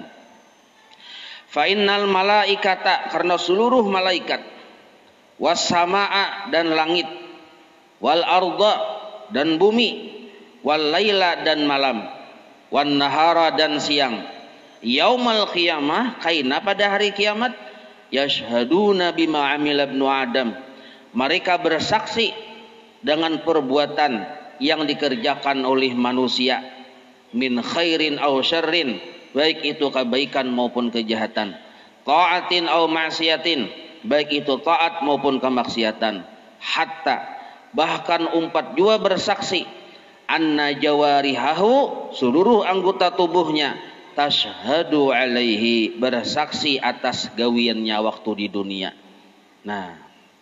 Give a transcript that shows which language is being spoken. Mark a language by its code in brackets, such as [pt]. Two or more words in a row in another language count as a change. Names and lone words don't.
[ar] Fa innal malaikata, [bjn] karena seluruh malaikat, was-samaa, dan langit, [ar] wal arda, [bjn] dan bumi, [ar] wal laila, [bjn] dan malam, wan nahara, dan siang, [ar] yaumal qiyamah, [bjn] kaina pada hari kiamat, [ar] yashhaduna bima amila ibnu Adam, [id] mereka bersaksi dengan perbuatan yang dikerjakan oleh manusia, [ar] min khairin aw syarrin, [bjn] baik itu kebaikan maupun kejahatan, [ar] ta'atin aw ma'siyatin, [bjn] baik itu taat maupun kemaksiatan, hatta, bahkan umpat jua bersaksi, [ar] anna jawarihahu, [bjn] seluruh anggota tubuhnya, [ar] tashhadu alaihi, [bjn] bersaksi atas gawiannya waktu di dunia.